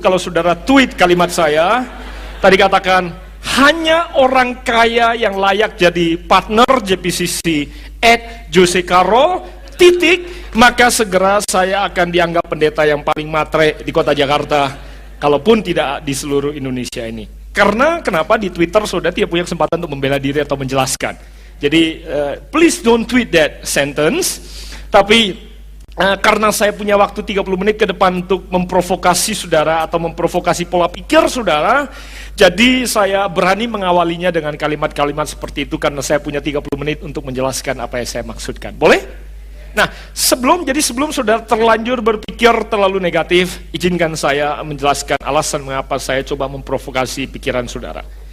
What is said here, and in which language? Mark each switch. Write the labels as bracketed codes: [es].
[id] Kalau saudara tweet kalimat saya, tadi katakan, hanya orang kaya yang layak jadi partner JPCC @Jose Caro, maka segera saya akan dianggap pendeta yang paling matre di kota Jakarta, kalaupun tidak di seluruh Indonesia ini. Karena kenapa di Twitter saudara tidak punya kesempatan untuk membela diri atau menjelaskan. Jadi [en] please don't tweet that sentence. [id] Tapi karena saya punya waktu 30 menit ke depan untuk memprovokasi saudara atau memprovokasi pola pikir saudara, jadi saya berani mengawalinya dengan kalimat-kalimat seperti itu karena saya punya 30 menit untuk menjelaskan apa yang saya maksudkan. Boleh? Nah, sebelum saudara terlanjur berpikir terlalu negatif, izinkan saya menjelaskan alasan mengapa saya coba memprovokasi pikiran saudara.